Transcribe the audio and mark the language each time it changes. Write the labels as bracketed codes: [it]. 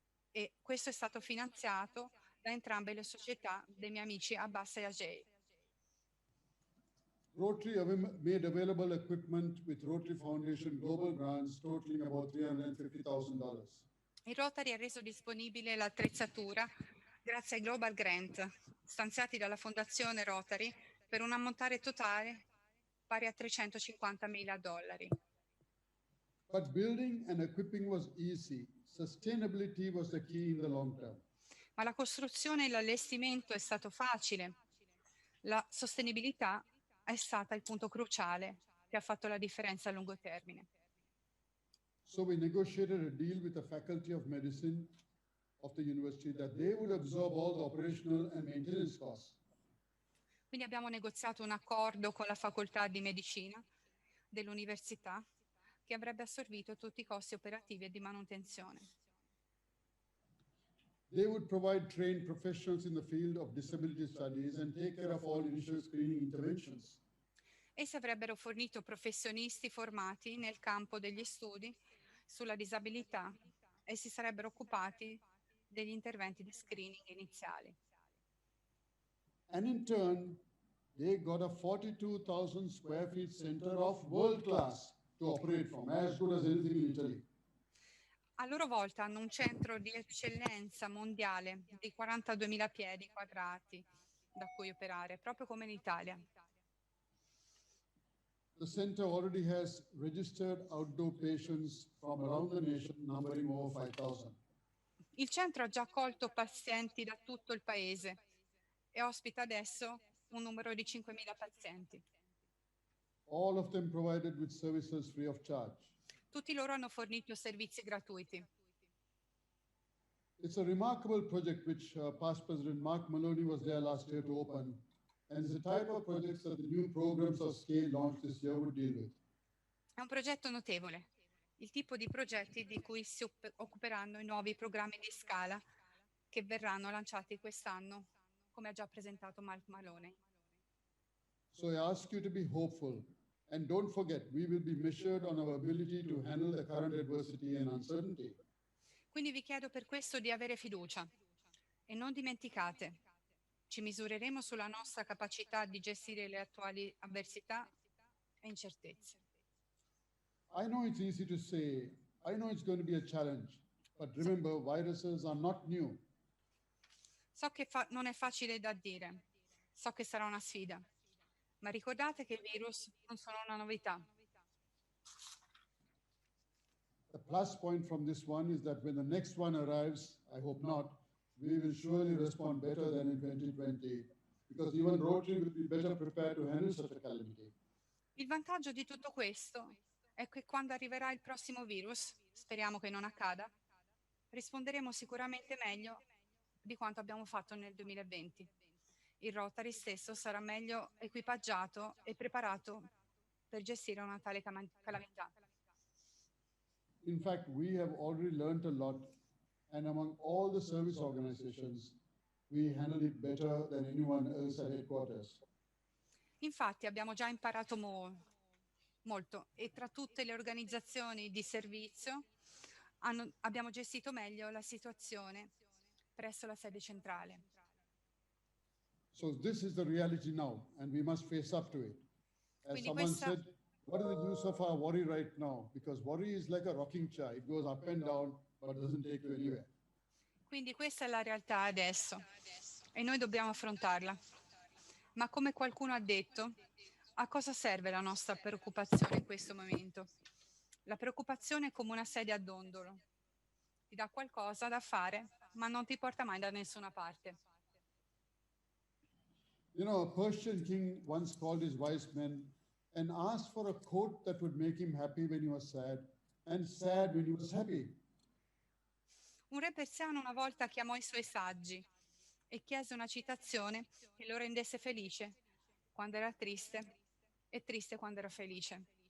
[it] E questo è stato finanziato da entrambe le società dei miei amici Abbas e Ajay. [en] Rotary made available equipment with Rotary Foundation global grants totaling about $350,000. [it] Il Rotary ha reso disponibile l'attrezzatura grazie ai Global Grant stanziati dalla Fondazione Rotary per un ammontare totale pari a $350.000. [en] But building and equipping was easy. Sustainability was the key in the long term. [it] Ma la costruzione e l'allestimento è stato facile. La sostenibilità è stata il punto cruciale che ha fatto la differenza a lungo termine. [en] So we negotiated a deal with the Faculty of Medicine of the university that they would absorb all the operational and maintenance costs. [it] Quindi abbiamo negoziato un accordo con la facoltà di medicina dell'università che avrebbe assorbito tutti i costi operativi e di manutenzione. [en] They would provide trained professionals in the field of disability studies and take care of all initial screening interventions. [it] Essi avrebbero fornito professionisti formati nel campo degli studi sulla disabilità e si sarebbero occupati degli interventi di screening iniziali. [en] And in turn, they got a 42,000 square feet center of world class to operate from, as good as anything in Italy. [it] A loro volta hanno un centro di eccellenza mondiale di 42.000 piedi quadrati da cui operare, proprio come in Italia. [en] The center already has registered outdoor patients from around the nation, numbering over 5,000. [it] Il centro ha già accolto pazienti da tutto il paese e ospita adesso un numero di 5.000 pazienti. [en] All of them provided with services free of charge. [it] Tutti loro hanno fornito servizi gratuiti. [en] It's a remarkable project which past President Mark Maloney was there last year to open, and it's the type of projects that the new programs of scale launched this year would deal with. [it] È un progetto notevole, il tipo di progetti di cui si occuperanno i nuovi programmi di scala che verranno lanciati quest'anno, come ha già presentato Mark Maloney. [en] So I ask you to be hopeful. And don't forget, we will be measured on our ability to handle the current adversity and uncertainty. [it] Quindi vi chiedo per questo di avere fiducia. E non dimenticate, ci misureremo sulla nostra capacità di gestire le attuali avversità e incertezze. [en] I know it's easy to say, I know it's going to be a challenge, but remember, viruses are not new. [it] So che non è facile da dire, so che sarà una sfida, ma ricordate che i virus non sono una novità. [en] The plus point from this one is that when the next one arrives, I hope not, we will surely respond better than in 2020, because even Rotary will be better prepared to handle such a calamity. [it] Il vantaggio di tutto questo è che quando arriverà il prossimo virus, speriamo che non accada, risponderemo sicuramente meglio di quanto abbiamo fatto nel 2020. Il Rotary stesso sarà meglio equipaggiato e preparato per gestire una tale calamità. [en] In fact, we have already learned a lot, and among all the service organizations, we handled it better than anyone else at headquarters. [it] Infatti abbiamo già imparato molto e tra tutte le organizzazioni di servizio abbiamo gestito meglio la situazione presso la sede centrale. [en] So this is the reality now, and we must face up to it. As [it] Quindi [en] someone said, what is the use of our worry right now? Because worry is like a rocking chair. It goes up and down, but doesn't take you anywhere. [it] Quindi questa è la realtà adesso e noi dobbiamo affrontarla. Ma come qualcuno ha detto, a cosa serve la nostra preoccupazione in questo momento? La preoccupazione è come una sedia a dondolo. Ti dà qualcosa da fare, ma non ti porta mai da nessuna parte. [en] You know, a Persian king once called his wise men and asked for a coat that would make him happy when he was sad and sad when he was happy. [it] Un re persiano una volta chiamò i suoi saggi e chiese una citazione che lo rendesse felice quando era triste e triste quando era felice.